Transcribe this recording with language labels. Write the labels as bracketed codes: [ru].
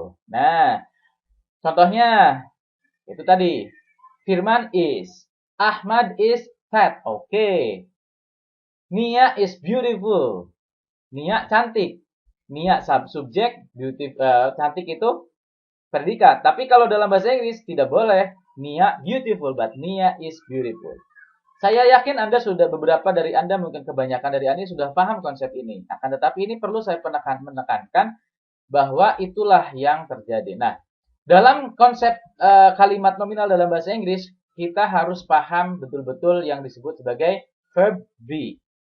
[id] Nah, contohnya itu tadi. [en] Firman is. Ahmad is fat. Oke. Nia is beautiful. Nia cantik. [id] Nia subjek, cantik itu predikat. Tapi kalau dalam bahasa Inggris tidak boleh. [en] Nia beautiful, but Nia is beautiful. [id] Saya yakin Anda sudah, beberapa dari Anda, mungkin kebanyakan dari Anda sudah paham konsep ini. Akan tetapi ini perlu saya menekankan bahwa itulah yang terjadi. Nah, dalam konsep kalimat nominal dalam bahasa Inggris, kita harus paham betul-betul yang disebut sebagai verb be.